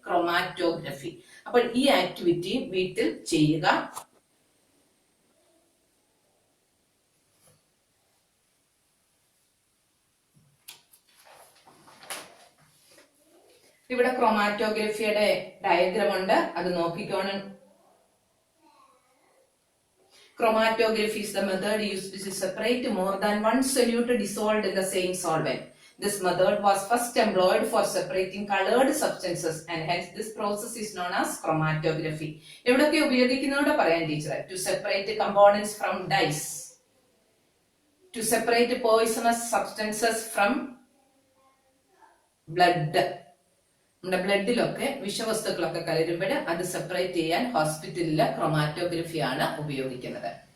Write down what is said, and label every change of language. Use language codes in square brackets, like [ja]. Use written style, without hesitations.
[ml] Chromatography. അപ്പോൾ ഈ activity വീട്ടിൽ ചെയ്യുക. ഇവിടെ ക്രൊമാറ്റോഗ്രഫിയുടെ ഡയഗ്രാം ഉണ്ട്, അത് നോക്കിക്കോണം. [en] Chromatography is the method used to separate more than one solute dissolved in the same solvent. This method was first employed for separating colored substances and hence this process is known as chromatography. [ml] എവിടൊക്കെ ഉപയോഗിക്കുന്നതോടെ പറയാൻ ടീച്ചറെ? [en] To separate components from dyes, to separate poisonous substances from blood. [ml] നമ്മുടെ ബ്ലഡിലൊക്കെ വിഷവസ്തുക്കളൊക്കെ കലരുമ്പോൾ അത് separate ചെയ്യാൻ ഹോസ്പിറ്റലിലെ chromatography ആണ് ഉപയോഗിക്കുന്നത്.